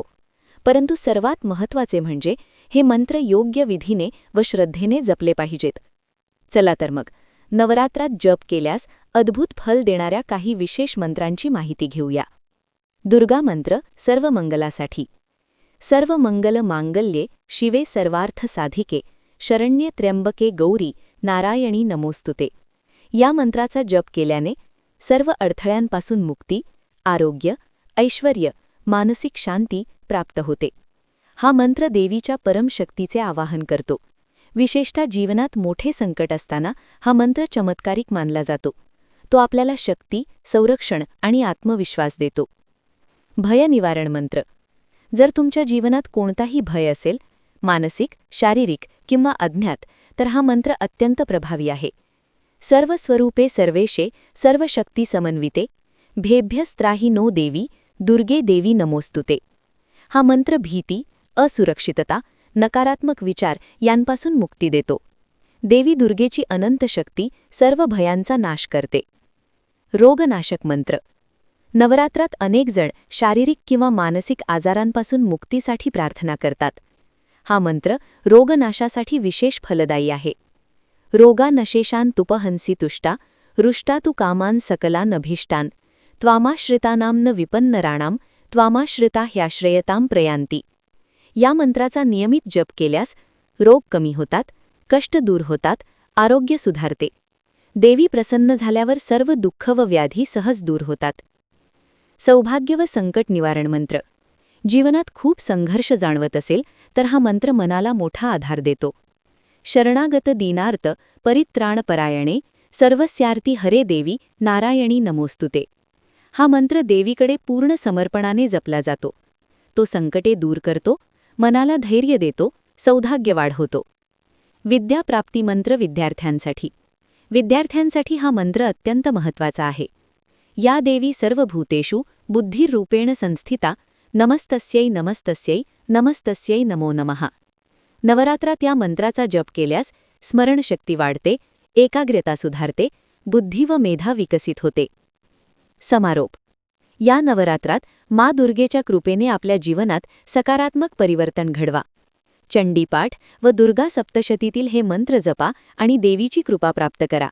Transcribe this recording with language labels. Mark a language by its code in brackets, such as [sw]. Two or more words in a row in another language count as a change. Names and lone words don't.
[mr] परंतु सर्वात महत्त्वाचे म्हणजे हे मंत्र योग्य विधीने व श्रद्धेने जपले पाहिजेत. चला तर मग नवरात्रात जप केल्यास अद्भुत फल देणाऱ्या काही विशेष मंत्रांची माहिती घेऊया. दुर्गा मंत्र सर्व मंगलासाठी. [sa] सर्व मंगल मांगल्ये शिवे सर्वार्थ साधिके शरण्ये त्र्यंबके गौरी नारायणी नमोस्तुते. [mr] या मंत्राचा जप केल्याने सर्व अडथळ्यांपासून मुक्ती, आरोग्य, ऐश्वर्य, मानसिक शांती प्राप्त होते. हा मंत्र देवीच्या परमशक्तीचे आवाहन करतो. विशेषतः जीवनात मोठे संकट असताना हा मंत्र चमत्कारिक मानला जातो. तो आपल्याला शक्ती, संरक्षण आणि आत्मविश्वास देतो. भय निवारण मंत्र. जर तुमच्या जीवनात कोणताही भय असेल, मानसिक, शारीरिक किंवा अज्ञात, तर हा मंत्र अत्यंत प्रभावी आहे. [sa] सर्व स्वरूपे सर्वेशे सर्व शक्ती समन्विते भेभ्यस्त्राही नो देवी दुर्गे देवी नमोस्तुते. [mr] हा मंत्र भीती, असुरक्षितता, नकारात्मक विचार यांपासून मुक्ती देतो. देवी दुर्गेची अनंत शक्ती सर्व भयांचा नाश करते. रोगनाशक मंत्र. नवरात्रात अनेक जण शारीरिक किंवा मानसिक आजारांपासून मुक्तीसाठी प्रार्थना करतात. हा मंत्र रोगनाशासाठी विशेष फलदायी आहे. [sa] रोगानशेषान तुपहंसी तुष्टा रुष्टा तु कामान सकलान अभीष्टान त्वामाश्रितानां न विपन्नराणां त्वामाश्रिता ह्याश्रयतां प्रयांती. [mr] या मंत्राचा नियमित जप केल्यास रोग कमी होतात, कष्ट दूर होतात, आरोग्य सुधारते. देवी प्रसन्न झाल्यावर सर्व दुःख व व्याधी सहज दूर होतात. सौभाग्य व संकट निवारण मंत्र. जीवनात खूप संघर्ष जाणवत असेल तर हा मंत्र मनाला मोठा आधार देतो. [sa] शरणागत दीनार्त परित्राणपरायणे सर्वस्यार्ती हरे देवी नारायणी नमोस्तुते. [mr] हा मंत्र देवीकडे पूर्ण समर्पणाने जपला जातो. तो संकटे दूर करतो, मनाला धैर्य देतो, सौभाग्य वाढवतो. विद्याप्राप्ती मंत्र विद्यार्थ्यांसाठी. विद्यार्थ्यांसाठी हा मंत्र अत्यंत महत्त्वाचा आहे. [sa] या देवी सर्वभूतेषु बुद्धिरूपेण संस्थिता नमस्तस्यै नमस्तस्यै नमस्तस्यै नमो नमः. [mr] नवरात्रात या मंत्राचा जप केल्यास स्मरणशक्ती वाढते, एकाग्रता सुधारते, बुद्धी व मेधा विकसित होते. समारोप. या नवरात्रात माँ दुर्गेच्या कृपेने आपल्या जीवनात सकारात्मक परिवर्तन घडवा. चंडीपाठ व दुर्गा सप्तशतीतील हे मंत्र जपा आणि देवीची कृपा प्राप्त करा.